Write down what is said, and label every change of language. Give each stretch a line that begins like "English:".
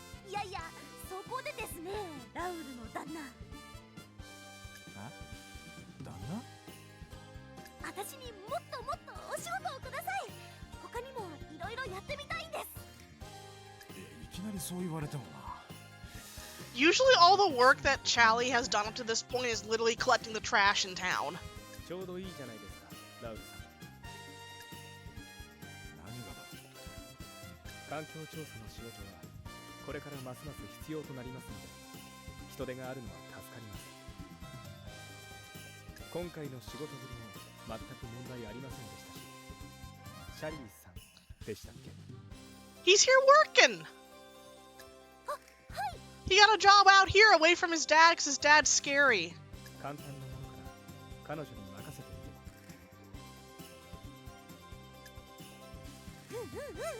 Japanese: いやいや、そこでですね、ラウルの旦那。あ、旦那？私にもっともっとお仕事をください。他にもいろいろやってみたいんです。いきなりそう言われてもな。
English: Usually all the work that Shallie has done up to this point is literally collecting the trash in town.
Japanese: ちょうどいいじゃないですか、ラウルさん。何がだ。環境調査の仕事はこれからますます必要となりますので、人手があるのは助かります。今回の仕事ぶりも全く問題ありませんでしたし、シャリーさんでしたっけ？
English: He's here working! He got a job out here away from his dad because his dad's scary.
Japanese: 簡単なものから彼女に任せてみて。